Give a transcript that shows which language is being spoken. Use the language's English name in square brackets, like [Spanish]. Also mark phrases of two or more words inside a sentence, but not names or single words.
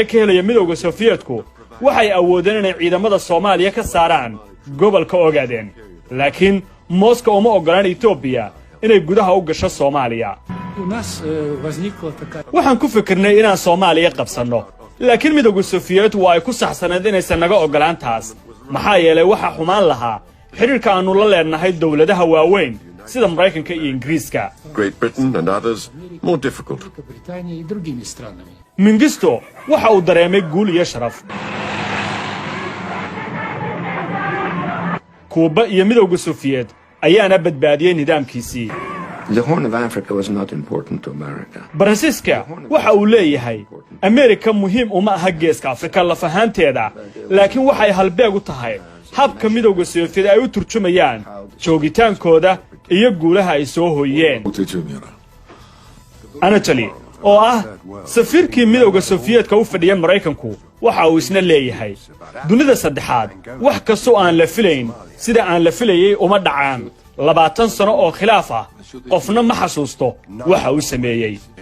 [Somali] ka helaya midowga Sofiyeetku waxay awoodeen inay ciidamada Soomaaliya ka saaraan gobolka Ogaden laakiin Moscow uma ogolaan Ethiopia inay gudaha u gasho Soomaaliya waxaan ku fikirnay inaan Soomaaliya qabsano laakiin midowga sofiyeet waa ay ku saxsaneed inaysan naga oggolaan taas maxaa yeelay waxa xumaan lahaa xidhiirka aannu la leenahay dowladaha waaweyn sida Maraykanka iyo Ingiriiska. [English] Great Britain and others more difficult. [Somali] Mengistu waxa uu dareemay guul iyo sharaf. Kuuba iyo midowga sofiyeet ayaana badbaadiyay nidaamkiisii. [English] The Horn of Africa was not important to America. [Somali] Francisca waxa uu leeyahay Amerika muhiim uma aha geeska Afrika lafahanteeda laakiin waxay halbeeg u tahay habka midowga sofiyeet ay u turjumayaan joogitaankooda iyo guulaha ay soo hooyeen. Anatoly oo ah safiirkii midowga sofiyeetka u fadhiyay Maraykanku waxa uu isna leeyahay dunida saddexaad wax kastoo aan la filayn sida aan la filayay uma dhacaan 20 sano oo khilaaf ah qofna ma xasuusto waxa uu sameeyay